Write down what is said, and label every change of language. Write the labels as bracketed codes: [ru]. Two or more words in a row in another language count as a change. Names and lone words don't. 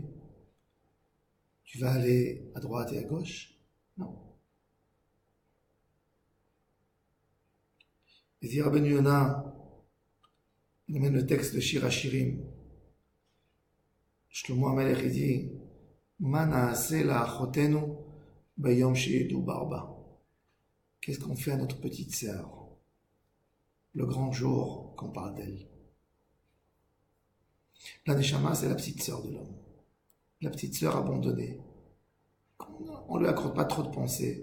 [fr] Tu vas aller à droite et à gauche? Non. Et dit Rabbeinu Yonah, il amène le texte de Shir HaShirim. Shlomo HaMelech, il dit, [he] מה נעשה לאחותנו ביום שידובר בה. [fr] Qu'est-ce qu'on fait à notre petite sœur le grand jour qu'on parle d'elle? La Neshama, c'est la petite sœur de l'homme. La petite sœur abandonnée. On ne lui accorde pas trop de pensée.